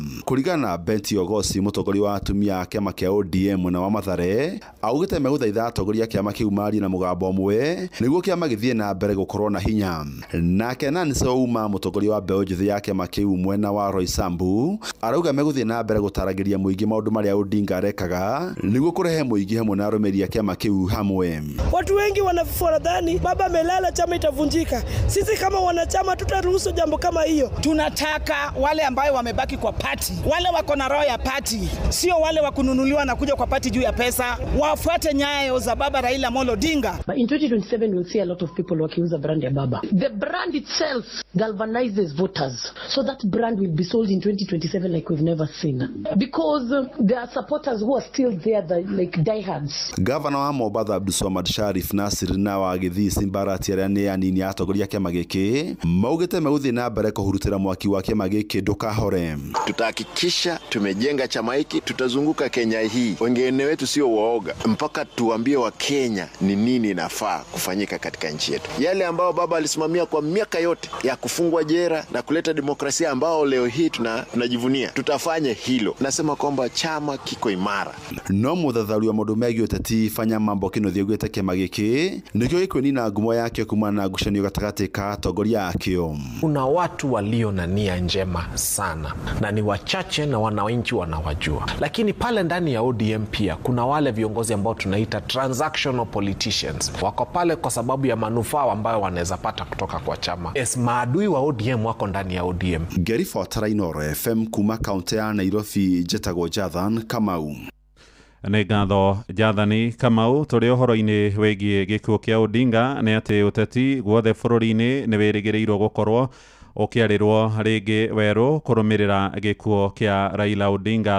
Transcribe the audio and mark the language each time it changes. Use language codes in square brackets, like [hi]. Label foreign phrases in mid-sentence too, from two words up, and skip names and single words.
[ki] Kũringana na Benti Ogosi, mũtongoria wa atumia a kĩama kĩa ODM mwena wa Mathare, augĩte megũthaitha atongoria kĩama kĩu maarie na mũgambo ũmwe nĩguo kĩama gĩthiĩ na mbere gũkorwo na hinya. Nake Nancy Ouma, mũtongoria wa mbeũ njĩthĩ ya kĩama kĩu mwena wa Roysambu, arauga megũthiĩ na mbere gũtaragĩria mũingĩ maũndũ marĩa Odinga arekaga nĩguo kũrehe mũingĩ hamwe na arũmĩrĩri a kĩama kĩu hamwe. [sw] Watu wengi wanadhani baba amelala chama itavunjika. Sisi kama wanachama tutaruhusu jambo kama hiyo. Tunataka wale ambao wamebaki kwa party, wale wako na roho ya party, sio wale wa kununuliwa na kuja kwa party juu ya pesa, wafuate nyayo za baba Raila Amolo Odinga. [en] But in 2027 we'll see a lot of people [sw] wakiuza brand ya baba. [en] The brand itself galvanizes voters, so that brand will be sold in 2027 like we've never seen. Because there are supporters who are still there, like diehards. [ki] Governor wa Mombasa Abdulswamad Sharif Nasir na wa Githii Simbarati arĩa nĩ anini atongoria kĩama gĩkĩ maugĩte megũthiĩ na mbere kũhurutĩra mwaki wa kĩama gĩkĩ ndũkahore. [sw] Tutahakikisha tumejenga chama hiki, tutazunguka Kenya hii, wengine wetu sio waoga, mpaka tuambie wa Kenya ni nini inafaa kufanyika katika nchi yetu. Yale ambao baba alisimamia kwa miaka yote ya kufungwa jela na kuleta demokrasia demokrasia ambao leo hii tunajivunia. Tutafanya hilo. Nasema kwamba chama kiko imara. [ki] No muthathauri wa maundu megiĩ ũteti Fanya Mambo Kĩnuthia augĩte kĩama gĩkĩ nĩkĩo gĩkũnina ngumo yake kumana na ngucanio gatagatĩ ka atongoria akĩo. [sw] Kuna watu walio na nia njema sana na ni wachache na wananchi wanawajua, lakini pale ndani ya ODM pia kuna wale viongozi ambao tunaita [en] transactional politicians. [sw] Wako pale kwa sababu ya manufaa ambayo wanaweza pata kutoka kwa chama. Maadui wa ODM wako ndani ya ODM. [ki] Gary Fotara, Inooro FM kuma kaunti ya Nairobi, Jetagwo Jathan Kamau. Nĩ ngatho Jathani Kamau. Tũrĩ ũhoro-inĩ wĩgiĩ gĩkuũ kĩa Odinga nĩ atĩ ũteti guothe bũrũri-inĩ nĩ wĩrĩgĩrĩirwo gũkorwo ũkĩarĩrwo rĩngĩ werũ kũrũmĩrĩra gĩkuũ kĩa Raila Odinga.